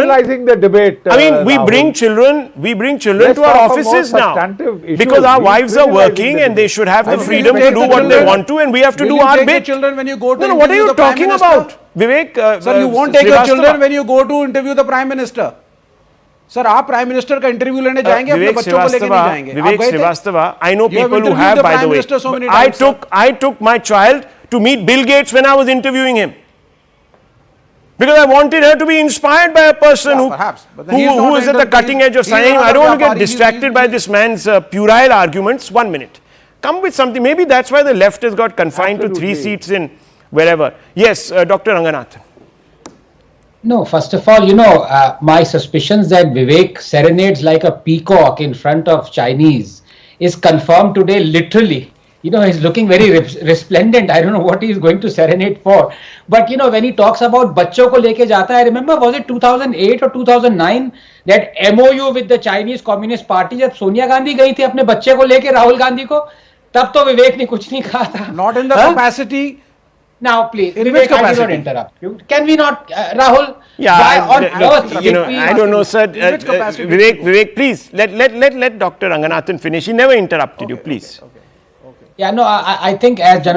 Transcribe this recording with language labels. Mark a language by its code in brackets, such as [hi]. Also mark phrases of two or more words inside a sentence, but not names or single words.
[en] trivializing the debate. I mean, we Rahul. bring children Let's to our talk of more offices now substantive issues. because our He's wives are trivializing working the and they debate. should have the Will you freedom to take do the what they children? want to, and we have to Will do you our take your bit. children when you go to No, what are interview you the Prime talking Minister? about, Vivek? Sir, you won't take your Srivastava. children when you go to interview the Prime Minister. [hi] सर आप [en] Prime Minister [hi] का इंटरव्यू लेने जाएंगे अपने बच्चों को लेके नहीं जाएंगे [en] Vivek Srivastava, I know You have people who interviewed have, the by Prime the way. Minister so many I times, sir. took my child to meet Bill Gates when I was interviewing him. Because I wanted her to be inspired by a person perhaps, but then he is who not is at the enter- cutting edge of he is science. not I a don't want to get Vyapari, he is- distracted by this man's puerile arguments. 1 minute. Come with something. Maybe that's why the left has got confined to 3 seats in wherever. Yes, Dr. Ranganathan. No, first of all, my suspicions that Vivek serenades like a peacock in front of Chinese is confirmed today literally. He's looking very resplendent. I don't know what he's going to serenade for. But, when he talks about [hi] बच्चों को लेके जाता, [en] I remember, was it 2008 or 2009, that MOU with the Chinese Communist Party, [hi] जब सोनिया गांधी गयी थी अपने बच्चे को लेके राहुल गांधी को, तब तो विवेक ने कुछ नहीं कहा था. [en] Not in the capacity. Now, please, In Vivek, which I will not capacity? interrupt you. Can we not, Rahul? Yeah, why on look, earth did we- I don't know, sir. which capacity did you Vivek, please let Dr. Ranganathan finish. He never interrupted you. Please. Yeah, no, I think as General